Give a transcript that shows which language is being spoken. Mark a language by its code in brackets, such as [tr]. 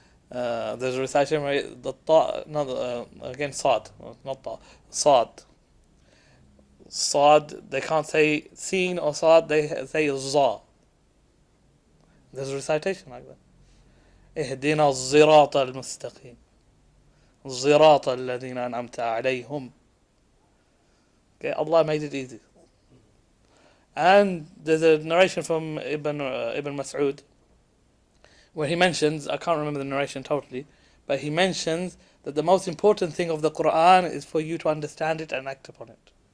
[en] There's a recitation where the ta, no, again sad, not ta, sad. Sad, they can't say sin or sad, they say za. There's a recitation like that. [ar] اهدنا الصراط المستقيم صراط الذين أنعمت عليهم. [en] Okay, Allah made it easy. And there's a narration from Ibn Mas'ud where he mentions, I can't remember the narration totally, but he mentions that the most important thing of the Quran is for you to understand it and act upon it.